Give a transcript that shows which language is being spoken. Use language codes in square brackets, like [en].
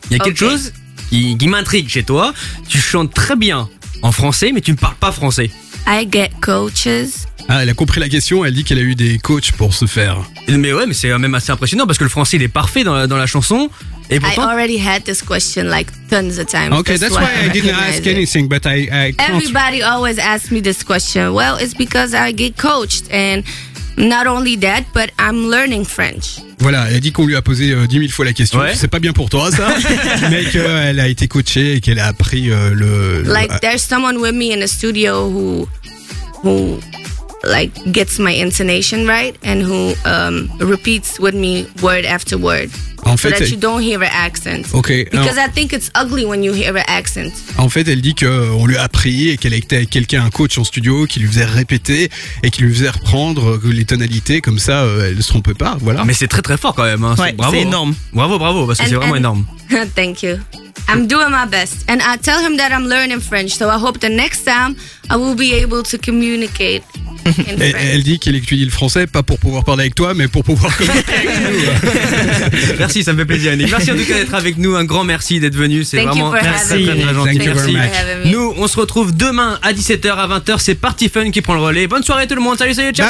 [fr] Il y a quelque chose qui m'intrigue chez toi. Tu chantes très bien en français, mais tu ne parles pas français. [en] I get coaches. [fr] Ah, elle a compris la question, elle dit qu'elle a eu des coachs pour se faire. Mais ouais, mais c'est même assez impressionnant parce que le français il est parfait dans la chanson. Et pourtant... [en] I already had this question like tons of times. Okay, that's why I didn't ask anything, but I everybody always asks me this question. Well, it's because I get coached and not only that, but I'm learning French. [fr] Voilà, elle dit qu'on lui a posé 10 000 fois la question. Ouais. C'est pas bien pour toi, ça. Mais qu'elle a été coachée et qu'elle a appris le. [en] Like, there's someone with me in the studio who like gets my intonation right and who repeats with me word after word. [fr] En fait, [en] so that you don't hear an accent. Okay. Because I think it's ugly when you hear an accent. [fr] En fait, elle dit qu'on lui a appris et qu'elle était avec quelqu'un, un coach en studio, qui lui faisait répéter et qui lui faisait reprendre les tonalités, comme ça, elle ne se trompait pas. Voilà. Mais c'est très très fort quand même. Hein. Ouais, bravo. C'est énorme. Bravo, bravo, parce que c'est vraiment énorme. [en] Thank you. I'm doing my best. And I tell him that I'm learning French, so I hope the next time I will be able to communicate. [fr] Elle dit qu'elle étudie le français, pas pour pouvoir parler avec toi, mais pour pouvoir communiquer avec nous. Merci, ça me fait plaisir, Annie. Merci en tout cas d'être avec nous. Un grand merci d'être venu. C'est [en] thank [fr] vraiment merci. Très, très, très gentil. [en] Thank you very much. [fr] Nous, on se retrouve demain à 17h. À 20h, c'est Party Fun qui prend le relais. Bonne soirée tout le monde. Salut, salut, ciao.